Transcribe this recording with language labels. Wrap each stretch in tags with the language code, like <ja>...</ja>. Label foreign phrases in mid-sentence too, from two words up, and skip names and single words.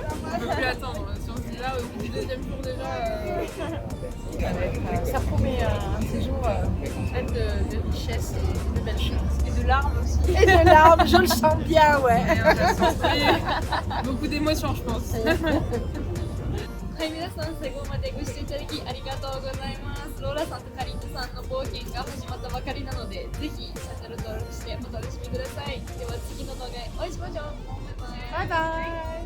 <fr>On peut plus attendre. Si on se dit là, au bout du deuxième jour déjà. Ça promet un séjour plein de richesses et de belles choses. Et de larmes aussi. Et de larmes, je le sens bien, ouais. Beaucoup d'émotions, je pense.</fr> <ja>はい、皆さん最後までご視聴いただきありがとうございます。ローラさんとカリンヌさんの冒険が始まったばかりなので、ぜひチャンネル登録してお楽しみください。では次の動画でお会いしましょう。バイバイ。バイバイ。</ja>